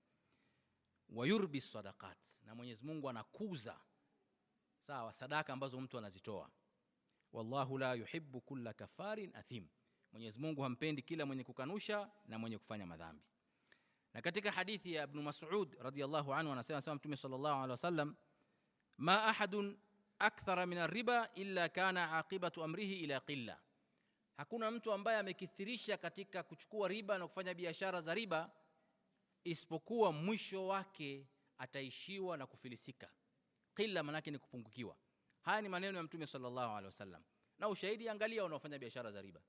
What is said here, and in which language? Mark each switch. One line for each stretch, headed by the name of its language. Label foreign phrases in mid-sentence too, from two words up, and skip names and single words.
Arabic: ويربي الصدقات,
Swahili: na Mwenyezi Mungu anakuza sawa sadaka ambazo mtu anazitoa.
Arabic: والله لا يحب كل كفار أثيم,
Swahili: Mwenyezi Mungu hampendi kila mwenye kukanusha na mwenye kufanya madhambi. Na katika hadithi ya Ibn Mas'ud
Arabic: رضي الله عنه
Swahili: anasema Mtume
Arabic: صلى الله عليه وسلم, ما أحد أكثر من الربا إلا كان عاقبة أمره إلى قلة,
Swahili: hakuna mtu ambaye amekithirisha katika kuchukua riba na kufanya biashara za riba isipokuwa mwisho wake ataishiwa na kufilisika. Qilla manake ni kupungukiwa. Haya ni maneno ya Mtume
Arabic: صلى الله عليه وسلم,
Swahili: na ushahidi, angalia wanaofanya biashara za riba.